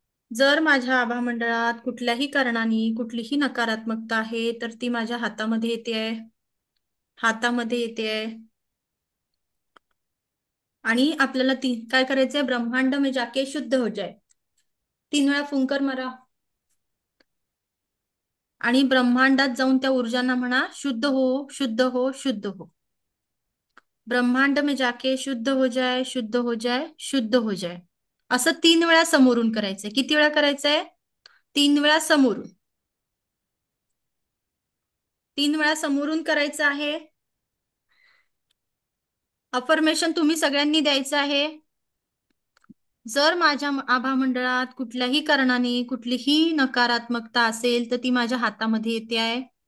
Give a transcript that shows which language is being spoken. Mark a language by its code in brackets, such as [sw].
[mr] जर माझ्या आभामंडळात कुठल्याही कारणाने कुठलीही नकारात्मकता आहे तर ती माझ्या हातामध्ये येते आहे. हातामध्ये येते आहे. आणि आपल्याला काय करायचंय? [hi] ब्रह्मांड में जाके शुद्ध हो जाए. [mr] 3 वेळा फुंकर मारा आणि ब्रह्मांडात जाऊन त्या ऊर्जांना म्हणा, शुद्ध हो, शुद्ध हो, शुद्ध हो. [hi] ब्रह्मांड में जाके शुद्ध हो जाए, शुद्ध हो जाए, शुद्ध हो जाए. [mr] असं 3 वेळा समोरून करायचंय. किती वेळा करायचंय? 3 वेळा समोरून. 3 वेळा समोरून करायचं आहे. अफर्मेशन तुम्ही सगळ्यांनी द्यायचं आहे. जर माझ्या आभामंडळात कुठल्याही कारणाने कुठलीही नकारात्मकता असेल तर ती माझ्या हातामध्ये येते आहे.